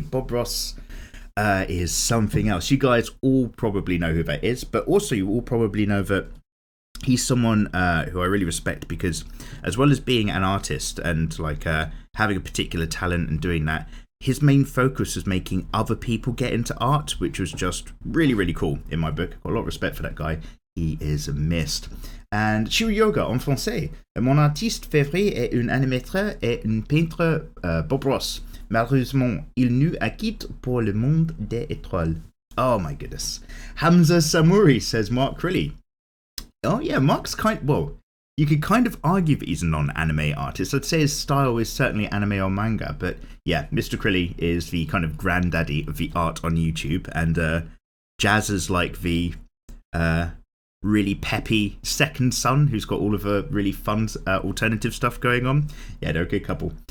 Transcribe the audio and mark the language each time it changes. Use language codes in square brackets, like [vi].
[en] Bob Ross is something else. You guys all probably know who that is, but also you all probably know that he's someone who I really respect, because as well as being an artist and like having a particular talent and doing that, his main focus is making other people get into art, which was just really, really cool in my book. Got a lot of respect for that guy. He is missed. [fr] And Shiru Yoga en français. Mon artiste favori est un animateur et un peintre, Bob Ross. Malheureusement, il nous a quitté pour le monde des étoiles. [en] Oh my goodness. Hamza Samuri, says Mark Crilly. Oh yeah, Mark's well, you could kind of argue that he's a non-anime artist. I'd say his style is certainly anime or manga, but yeah, Mr. Crilly is the kind of granddaddy of the art on YouTube, and Jazz is like the really peppy second son who's got all of the really fun alternative stuff going on. Yeah, they're a good couple.